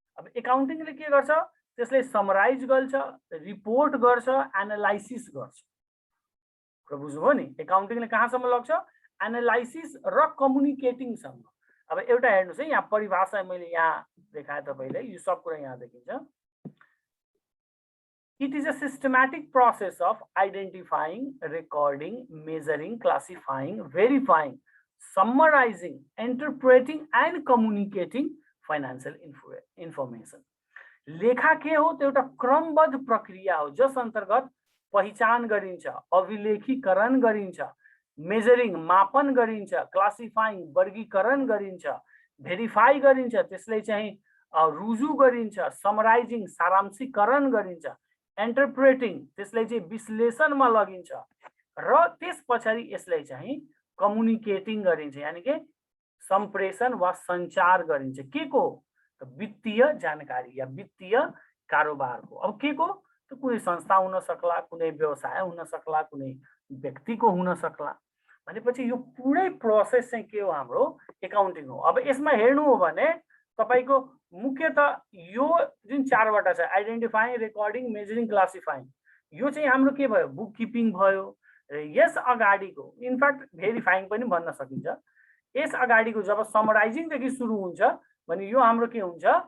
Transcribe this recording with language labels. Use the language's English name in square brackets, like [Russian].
[Nepali] अब एकाउन्टिङले के गर्छ? त्यसलाई समराइज गर्छ, रिपोर्ट गर्छ, एनालाइसिस गर्छ। बुझ्नुभयो नि? एकाउन्टिङले कहाँसम्म लग्छ? एनालाइसिस र कम्युनिकेटिङसम्म। अब एउटा हेर्नुस् है, यहाँ परिभाषा मैले यहाँ देखाएँ तपाईले, यो सब कुरा यहाँ देखिन्छ। [English] It is a systematic process of identifying, recording, measuring, classifying, verifying, summarizing, interpreting and communicating financial information. [Nepali] लेखा के हो? त्यो एउटा क्रमबद्ध प्रक्रिया हो जस अन्तर्गत पहिचान गरिन्छ, अभिलेखीकरण गरिन्छ, मेजरिङ मापन गरिन्छ, क्लासिफाइङ वर्गीकरण गरिन्छ, भेरिफाई गरिन्छ, त्यसलाई चाहिँ रुजु गरिन्छ, समराइजिङ सारांशीकरण गरिन्छ, इन्टरप्रेटिङ त्यसलाई चाहिँ विश्लेषणमा लगिन्छ र त्यस पछाडि यसलाई चाहिँ कम्युनिकेटिङ गरिन्छ, यानी कि सम्प्रेषण वा सञ्चार गरिन्छ। के को? वित्तीय जानकारी या वित्तीय कारोबारको। अब के को? त कुनै संस्था हुन सक्ला, कुनै व्यवसाय हुन सक्ला, कुनै व्यक्तिको हुन सक्ला। भनेपछि यो पुरै प्रोसेस चाहिँ के हो? हाम्रो एकाउन्टिङ हो। अब यसमा हेर्नु हो भने तपाईको मुख्यतः यो जुन चारवटा छ, आइडेन्टिफाइङ, रेकर्डिङ, मेजरिङ, क्लासिफाइङ, यो चाहिँ हाम्रो के भयो? बुक किपिङ भयो। र यस अगाडिको इनफ्याक्ट भेरिफाइङ पनि भन्न सकिन्छ। यस अगाडिको जब समराइजिङ देखि सुरु हुन्छ भने यो हाम्रो के हुन्छ?